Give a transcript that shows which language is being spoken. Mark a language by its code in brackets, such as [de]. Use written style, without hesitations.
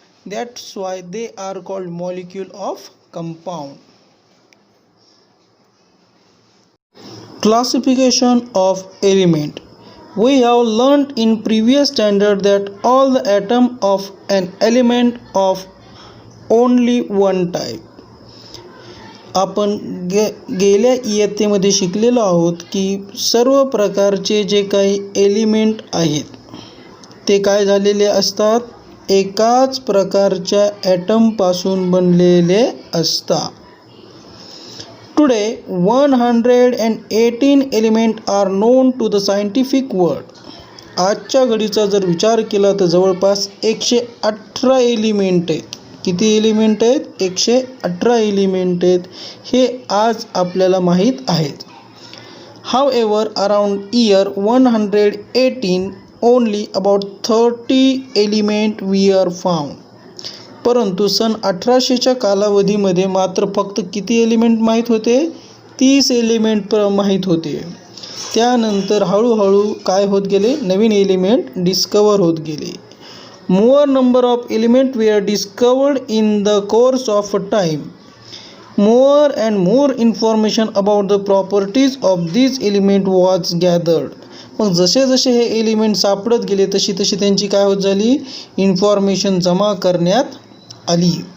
[en] That's why they are called molecule of compound. Classification of element. We have learned in previous standard that all the atoms of an element of only one type. [mr] आपण गेल्या इयत्तेमध्ये शिकलेलो आहोत की सर्व प्रकारचे जे काही element आहेत ते काय झालेले असतात, एकाच प्रकारच्या ॲटमपासून बनलेले असता. [en] Today 118 element are known to the scientific world. [mr] आजच्या घडीचा जर विचार केला तर जवळपास 118 एलिमेंट आहेत. किती एलिमेंट आहेत? 118 एलिमेंट आहेत. हे आज आपल्याला माहीत आहेत. [en] However, around year 118 only about 30 element were found. [mr] परंतु सन 1800च्या कालावधीमध्ये मात्र फक्त किती एलिमेंट माहीत होते? 30 एलिमेंट माहीत होते. त्यानंतर हळूहळू काय होत गेले? नवीन एलिमेंट डिस्कवर होत गेले. [en] More number of element were discovered in the course of time. More and more information about the properties of these element was gathered. [mr] मग जसे जसे हे एलिमेंट सापडत गेले तशी तशी त्यांची काय होत झाली? इन्फॉर्मेशन जमा करण्यात आली.